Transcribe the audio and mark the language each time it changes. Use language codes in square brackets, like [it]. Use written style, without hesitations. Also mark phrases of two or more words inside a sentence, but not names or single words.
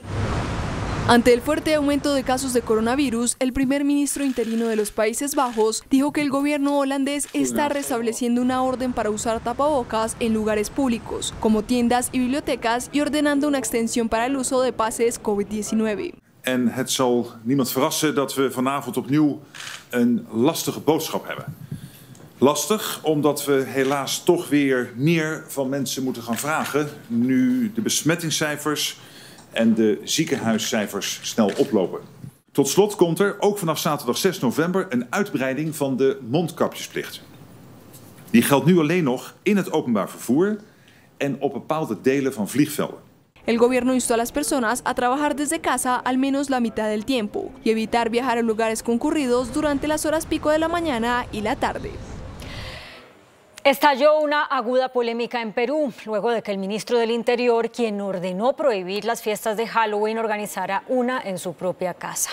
[es] Ante el fuerte aumento de casos de coronavirus, el primer ministro interino de los Países Bajos dijo que el gobierno holandés está restableciendo una orden para usar tapabocas en lugares públicos, como tiendas y bibliotecas, y ordenando una extensión para el uso de pases COVID-19. [nl] En het zal niemand verrassen dat we vanavond opnieuw een lastige boodschap hebben. Lastig omdat we helaas toch weer meer van mensen moeten gaan vragen, nu de besmettingscijfers en de ziekenhuiscijfers snel oplopen. Tot slot komt er ook vanaf zaterdag 6 november een uitbreiding van de mondkapjesplicht. Die geldt nu alleen nog in het openbaar vervoer en op bepaalde delen van vliegvelden. [es] El gobierno instó a las personas a trabajar desde casa al menos la mitad del tiempo y evitar viajar a lugares concurridos durante las horas pico de la mañana y la tarde. Estalló una aguda polémica en Perú, luego de que el ministro del Interior, quien ordenó prohibir las fiestas de Halloween, organizara una en su propia casa.